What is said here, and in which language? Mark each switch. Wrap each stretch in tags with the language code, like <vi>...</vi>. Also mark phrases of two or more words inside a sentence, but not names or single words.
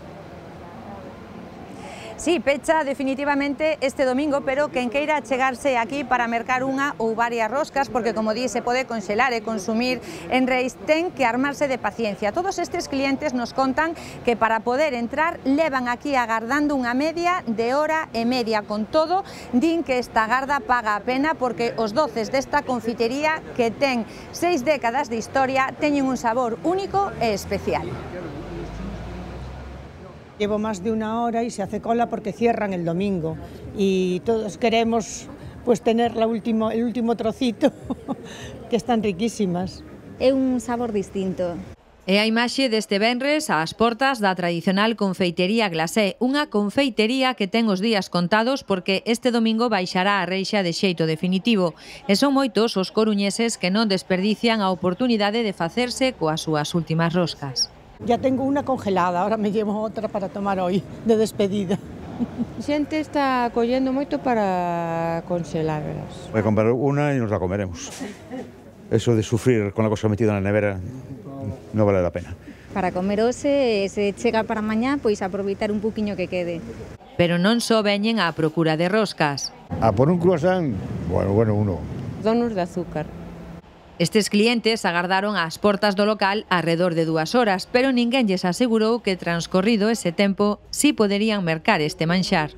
<gl>Sí, pecha definitivamente este domingo, pero quen queira chegarse aquí para mercar unha ou varias roscas, porque como di, se pode conxelar e consumir en Reis, ten que armarse de paciencia. Todos estes clientes nos contan que para poder entrar levan aquí agardando unha media de hora e media. Con todo, din que esta garda paga a pena porque os doces desta confitería, que ten 6 décadas de historia, teñen un sabor único e especial.</gl> <es>Llevo más de una hora y se hace cola porque cierran el domingo y todos queremos pues tener el último trocito, que están riquísimas.</es> <gl>É un sabor distinto. E a imaxe deste venres ás portas da tradicional confeitería Glacé, unha confeitería que ten os días contados porque este domingo baixará a reixa de xeito definitivo. E son moitos os coruñeses que non desperdician a oportunidade de facerse coas súas últimas roscas.</gl> <es>Ya tengo una congelada, ahora me llevo outra para tomar hoy, de despedida.</es> <gl>A xente está collendo moito para conxelarlas.</gl> <es>Voy a comprar una y nos la comeremos. Eso de sufrir con la cosa metida en la nevera</es> <gl>non vale a pena. Para comer hoxe, se chega para mañá, pois aproveitar un poquinho que quede. Pero non só veñen á procura de roscas.</gl> <es>A por un croissant, bueno, uno. Donos de azúcar.</es> <gl>Estes clientes agardaron ás portas do local arredor de 2 horas, pero ninguén lles asegurou que transcorrido ese tempo si poderían mercar este manxar.</gl>